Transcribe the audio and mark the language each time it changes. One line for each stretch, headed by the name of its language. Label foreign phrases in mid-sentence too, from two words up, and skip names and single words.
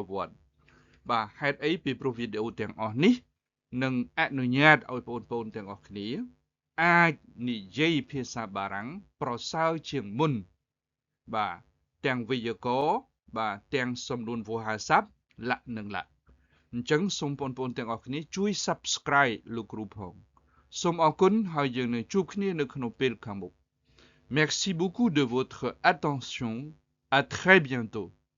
Khmer: វត្តិបាទហេតុអីពីព្រោះវីដេអូទាំងអស់នេះនឹងអនុញ្ញាតឲ្យបងប្អូនទាំងអស់គ្នាអាចនិយាយភាសាបារាំងប្រសើរជាងមុនបាទទាំងវេយ្យាករណ៍បាទទាំងសំនួនវោហារស័ព្ទលក្ខនិងលក្ខអញ្ចឹងសូមបងប្អូនទាំងអស់គ្នាជួយ Subscribe លោកគ្រូផងសូមអរគុណហើយយើងនឹងជួបគ្នានៅក្នុងពេលខាងមុខ
French: Merci beaucoup de votre attention. À très bientôt.